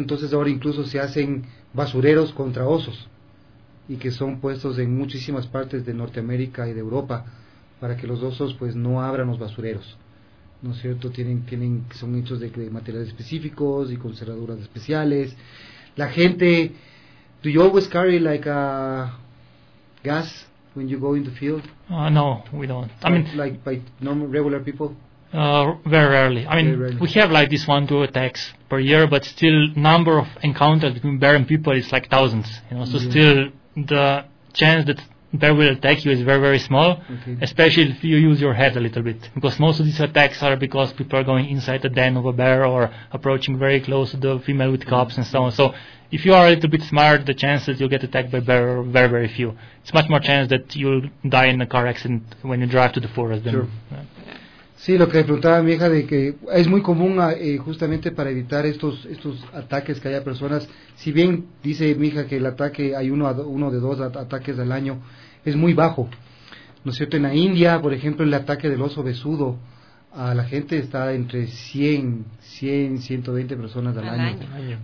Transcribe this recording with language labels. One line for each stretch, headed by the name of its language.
Spanish: Entonces ahora incluso se hacen basureros contra osos, y que son puestos en muchísimas partes de Norteamérica y de Europa, para que los osos pues no abran los basureros, ¿no es cierto? Tienen son hechos de materiales específicos y con cerraduras especiales. La gente,
English: do you always carry like a gas when you go in the field? No, we don't. I mean, like by normal regular people? Very rarely. I mean, we have like this 1-2 attacks per year, but still number of encounters between bear and people is like thousands. You know, so yeah. Still the chance that bear will attack you is very, very small, okay. Especially if you use your head a little bit, because most of these attacks are because people are going inside the den of a bear or approaching very close to the female with cubs and so on. So if you are a little bit smart, the chances you'll get attacked by bear are very, very few. It's much more chance that you'll die in a car accident when you drive to the forest. Sure.
Spanish: Sí, lo que preguntaba mi hija, de que es muy común justamente para evitar estos ataques que haya personas. Si bien dice mi hija que el ataque, hay uno de dos ataques al año, es muy bajo, ¿no es cierto? En la India, por ejemplo, el ataque del oso besudo a la gente está entre 100, 120 personas al año.